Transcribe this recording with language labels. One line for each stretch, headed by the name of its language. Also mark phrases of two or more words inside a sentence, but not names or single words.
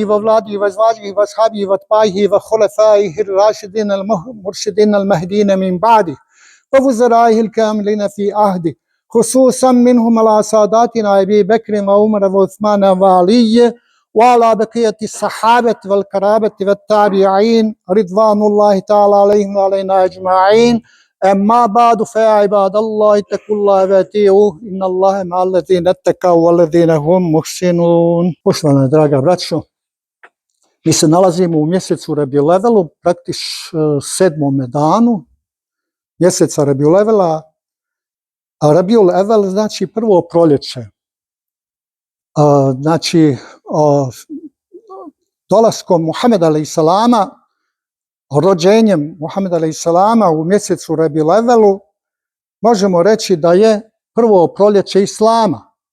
Arabic: وأولاده وأزواجه وأصحابه وأتباعه وخلفائه الراشدين المرشدين المهديين من بعده ووزرائه الكاملين في عهده خصوصا منهم على ساداتنا أبي بكر وعمر وعثمان وعلي وعلى بقية الصحابة والقرابة والتابعين رضوان الله تعالى عليهم وعلينا أجمعين أما بعد فيا عباد الله اتقوا الله وأطيعوه إن الله مع الذين اتقوا والذين هم محسنون.
Bosnian: Poštovana draga braćo, mi se nalazimo u mjesecu Rabiul Evelu, praktično 7. danu mjeseca Rabiul Evela, a Rabiul Evel znači prvo proljeće. Znači dolaskom Muhameda
Arabic: عليه السلام,
Bosnian: rođenjem Muhameda
Arabic: عليه السلام
Bosnian: u mjesecu Rabiul Evelu možemo reći da je prvo proljeće Islama.